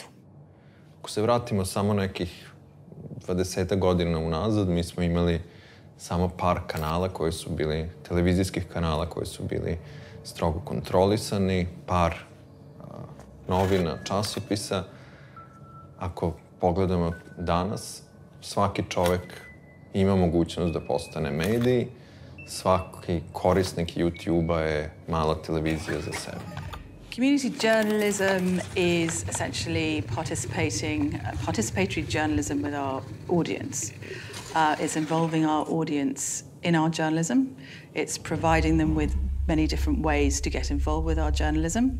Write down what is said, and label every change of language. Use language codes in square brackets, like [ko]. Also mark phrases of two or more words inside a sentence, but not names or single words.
[sr] Ako se vratimo samo nekih 20 godina unazad, mi smo imali samo par kanala koji su bili, televizijskih kanala koji su bili strogo kontrolisani, par novina, časopisa. Ako pogledamo danas, svaki čovek ima mogućnost da postane medij, svaki korisnik YouTube-a je mala televizija za sebe. [en] Community journalism is essentially participatory journalism with our audience. It's involving our audience in our journalism. It's providing them with many different ways to get involved with our journalism.